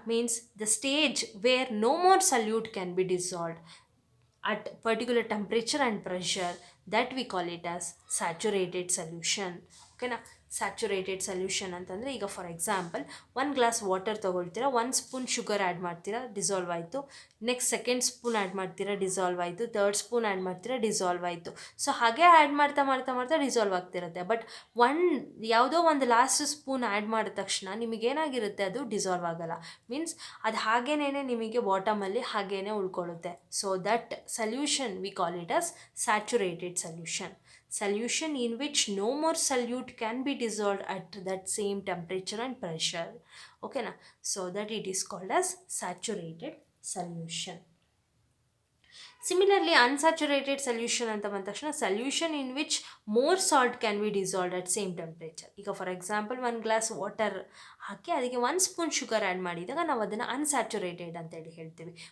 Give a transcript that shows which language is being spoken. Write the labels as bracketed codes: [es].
[en] Means the stage where no more solute can be dissolved at particular temperature and pressure, that we call it as saturated solution. ಓಕೆನಾ. [kn] Saturated solution ಅಂತಂದರೆ, ಈಗ for example 1 glass water ತೊಗೊಳ್ತೀರಾ, 1 spoon sugar add ಮಾಡ್ತೀರಾ, dissolve ಆಯಿತು. Next 2nd spoon add ಮಾಡ್ತೀರಾ, dissolve ಆಯಿತು. 3rd spoon add ಮಾಡ್ತೀರಾ, dissolve ಆಯಿತು. So ಹಾಗೆ ಆ್ಯಡ್ ಮಾಡ್ತಾ ಡಿಸಾಲ್ವ್ ಆಗ್ತಿರುತ್ತೆ. ಬಟ್ ಯಾವುದೋ ಒಂದು ಲಾಸ್ಟ್ ಸ್ಪೂನ್ ಆ್ಯಡ್ ಮಾಡಿದ ತಕ್ಷಣ ನಿಮಗೇನಾಗಿರುತ್ತೆ, ಅದು ಡಿಸಾಲ್ವ್ ಆಗಲ್ಲ. ಮೀನ್ಸ್ ಅದು ಹಾಗೇನೇ ನಿಮಗೆ ಬಾಟಮಲ್ಲಿ ಹಾಗೇನೆ ಉಳ್ಕೊಳ್ಳುತ್ತೆ. [en] So that solution we call it as saturated solution in which no more solute can be dissolved at that same temperature and pressure. Okay na. So that it is called as saturated solution. Similarly, unsaturated solution [kn] anta ಬಂದ ತಕ್ಷಣ [en] solution in which more salt can be dissolved at same temperature. [kn] ಈಗ for example 1 glass water ಹಾಕಿ ಅದಕ್ಕೆ 1 spoon sugar add ಮಾಡಿದಾಗ ನಾವು ಅದನ್ನು unsaturated ಅಂತೇಳಿ ಹೇಳ್ತೀವಿ.